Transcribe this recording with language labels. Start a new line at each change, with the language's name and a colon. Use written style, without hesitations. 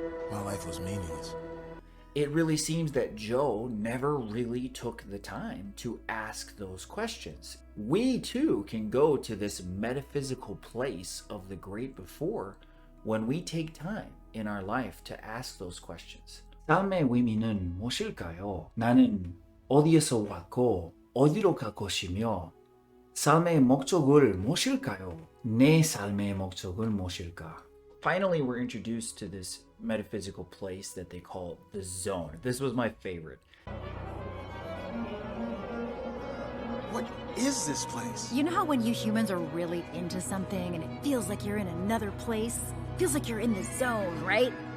English: My life was meaningless. It really seems that Joe never really took the time to ask those questions. We too can go to this metaphysical place of the great before when we take time in our life to ask those questions.
Korean: 삶의 의미는 무엇일까요? 나는 어디에서 왔고 어디로 갈 것이며 삶의 목적을 무엇일까요? 내 삶의 목적은 무엇일까?
English: Finally, we're introduced to this metaphysical place that they call the zone. This was my favorite. What? is this place? You know how when you humans are really into something and it feels like you're in another place? Feels like you're in the zone, right?